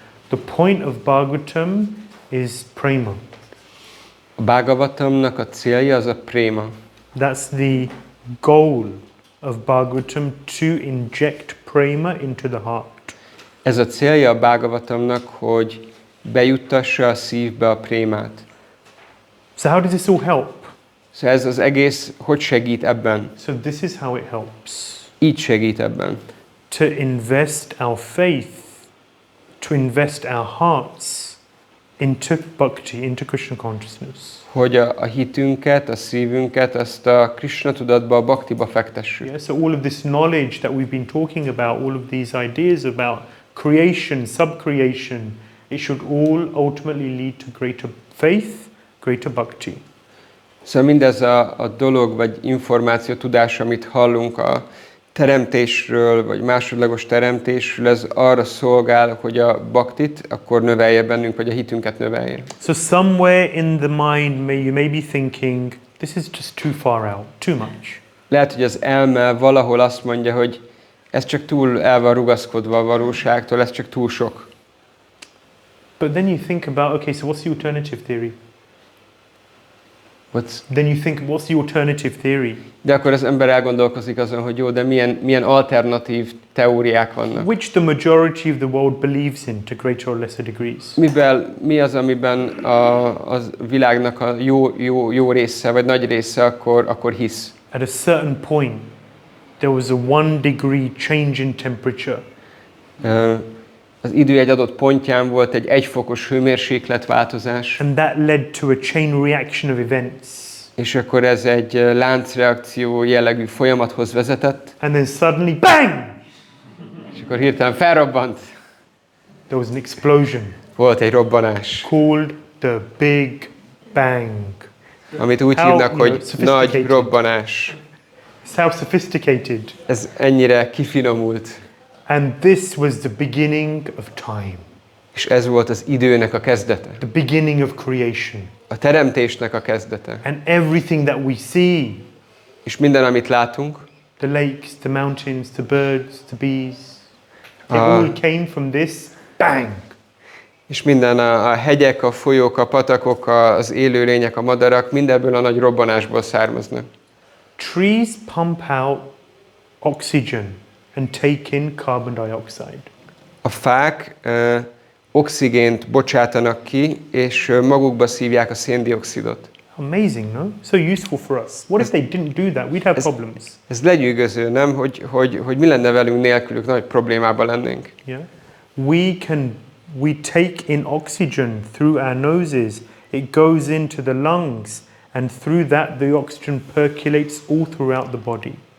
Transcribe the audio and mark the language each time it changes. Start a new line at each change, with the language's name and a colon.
English: The point of Bhagavatam is prema.
Hungarian: A Bhagavatamnak a célja az a préma.
English: That's the goal of Bhagavatam, to inject prema into the heart.
Hungarian: Ez a célja a Bhagavatamnak, hogy bejuttassa a szívbe a prémát.
English: So how does this all help?
Hungarian: Szóval ez az egész hogy segít ebben?
English: So this is how it helps.
Hungarian: Így segít ebben.
English: To invest our faith, to invest our hearts into bhakti, into Krishna consciousness.
Hungarian: Hogy a hitünket, a szívünket, azt a Krishna tudatba, a bhaktiba fektessük.
English: Yeah, so all of this knowledge that we've been talking about, all of these ideas about creation, subcreation, it should all ultimately lead to greater faith, greater bhakti.
Hungarian: Szóval mindez a dolog, vagy információ, tudás, amit hallunk a teremtésről, vagy másodlagos teremtésről, ez arra szolgál, hogy a bhaktit akkor növelje bennünk, vagy a hitünket növelje.
English: So somewhere in the mind you may be thinking, this is just too far out, too much.
Hungarian: Lehet, hogy az elme valahol azt mondja, hogy ez csak túl el van rugaszkodva a valóságtól, ez csak túl sok.
English: But then you think about, okay, so what's the alternative theory? Then you think, what's the alternative theory?
Hungarian: De akkor az ember elgondolkozik azon, hogy jó, de milyen alternatív teóriák vannak.
English: Which the majority of the world believes in to greater or lesser degrees.
Hungarian: Mi az, amiben a világnak a jó része, vagy nagy része akkor hisz?
English: At a certain point, there was a 1 degree change in temperature.
Hungarian: Az idő egy adott pontján volt egy 1 fokos hőmérsékletváltozás.
English: And that led to a chain reaction of events.
Hungarian: És akkor ez egy láncreakció jellegű folyamathoz vezetett.
English: And then suddenly, bang!
Hungarian: És akkor hirtelen felrobbant.
English: There was an explosion.
Hungarian: Volt egy robbanás.
English: Called the Big Bang.
Hungarian: Amit úgy hívnak, hogy nagy robbanás.
English: It's how sophisticated.
Hungarian: Ez ennyire kifinomult.
English: And this was the beginning of time.
Hungarian: És ez volt az időnek a kezdete.
English: The beginning of creation.
Hungarian: A teremtésnek a kezdete.
English: And everything that we see.
Hungarian: És minden, amit látunk.
English: The lakes, the mountains, the birds, the bees. They all came from this bang.
Hungarian: És minden a hegyek, a folyók, a patakok, az élőlények, a madarak, mindebből a nagy robbanásból származnak.
English: Trees pump out oxygen and take in carbon dioxide.
Hungarian: A fák oxigént bocsátanak ki, és magukba szívják a széndioxidot.
English: Amazing, no? So useful for us. What if they didn't do that? We'd have problems.
Hungarian: Ez lenyűgöző, nem? Hogy mi lenne velünk nélkülük, nagy problémában lennénk.
English: Yeah. We take in oxygen through our noses. It goes into the lungs, and through that the oxygen percolates all throughout the body.